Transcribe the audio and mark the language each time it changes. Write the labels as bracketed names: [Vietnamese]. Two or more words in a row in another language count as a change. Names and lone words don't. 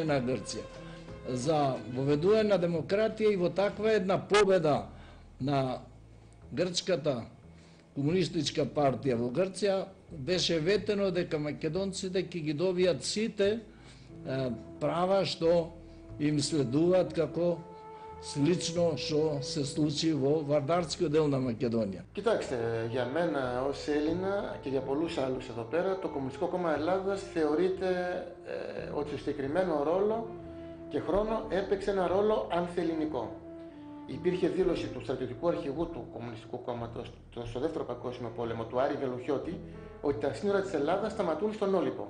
[Macedonian] на Грција, за воведување на демократија, и во таква една победа на грчката комунистичка партија во Грција беше ветено дека македонците ќе ги добијат сите права што им следуваат, како слично што се случи во Βαρδάρскиот дел на Μακεδονία. [Greek] Κοιτάξτε, για μένα ως Έλληνα και για πολλούς άλλους εδώ πέρα, το Κομμουνιστικό Κόμμα Ελλάδας θεωρείται ότι στο συγκεκριμένο ρόλο και χρόνο έπαιξε ένα ρόλο ανθελληνικό. Υπήρχε δήλωση του στρατιωτικού αρχηγού του Κομμουνιστικού Κόμματος στο Δεύτερο Παγκόσμιο Πόλεμο, του Άρη Βελουχιώτη, ότι τα σύνορα της Ελλάδας σταματούν στον Όλυμπο.